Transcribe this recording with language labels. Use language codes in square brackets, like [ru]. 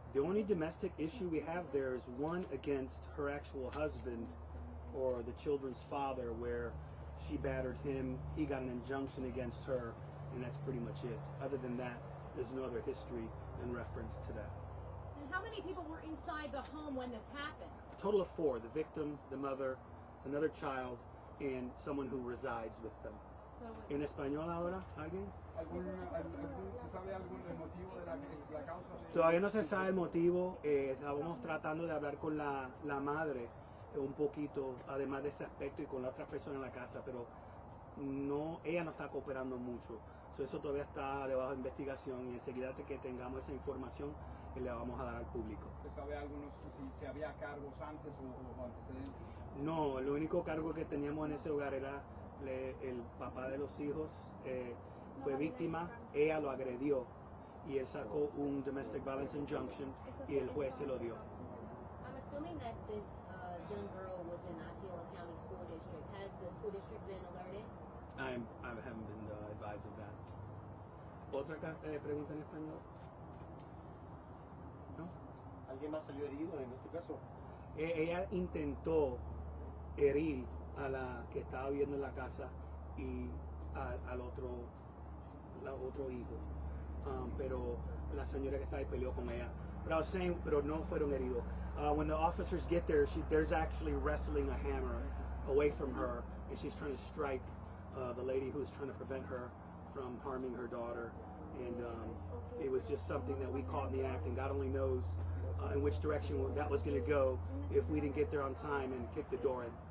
[en] The only domestic issue we have there is one against her actual husband or the children's father, where she battered him, he got an injunction against her, and that's pretty much it. Other than that, there's no other history in reference to that. And how many people were inside the home when this happened? A total of 4, the victim, the mother, another child, and someone who resides with them. So [es] ¿En español ahora? ¿Alguien? ¿Se sabe algún motivo de la causa? Todavía no se sabe el motivo. Estábamos tratando de hablar con la madre un poquito, además de ese aspecto, y con la otra persona en la casa, pero no, ella no está cooperando mucho. [en] So, [es] eso todavía está debajo de investigación y enseguida que tengamos esa información le vamos a dar al público. ¿Se sabe si había cargos antes o antecedentes? No, el único cargo que teníamos en ese hogar era el papá de los hijos fue víctima, ella lo agredió y él sacó un [en] domestic violence injunction [es] y el juez se lo dio. [en] I'm assuming that this young girl was in Osceola County School District. Has the school district been alerted? I haven't been advised of that. [es] ¿Otra pregunta en español? ¿No? ¿Alguien más salió herido en este caso? Ella intentó herir a la que estaba viviendo en la casa y al otro hijo, pero la señora que estaba ahí peleó con ella. [en] But I was saying, [es] pero no fueron heridos. [en] When the officers get there, there's actually wrestling a hammer away from her, and she's trying to strike the lady who's trying to prevent her from harming her daughter. And it was just something that we caught in the act, and God only knows in which direction that was going to go if we didn't get there on time and kick the door in.